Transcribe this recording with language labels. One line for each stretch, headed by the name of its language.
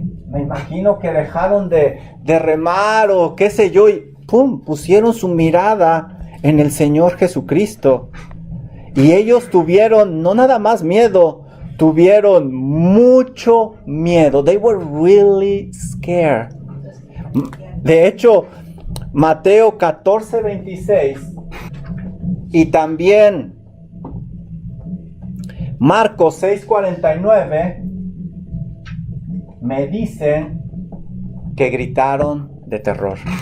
Spanish: Me imagino que dejaron de remar o qué sé yo y ¡pum!, pusieron su mirada en el Señor Jesucristo. Y ellos tuvieron no nada más miedo, tuvieron mucho miedo.
English: They were really scared.
Spanish: De hecho, Mateo 14:26 y también Marcos 6:49 me dicen que gritaron de terror.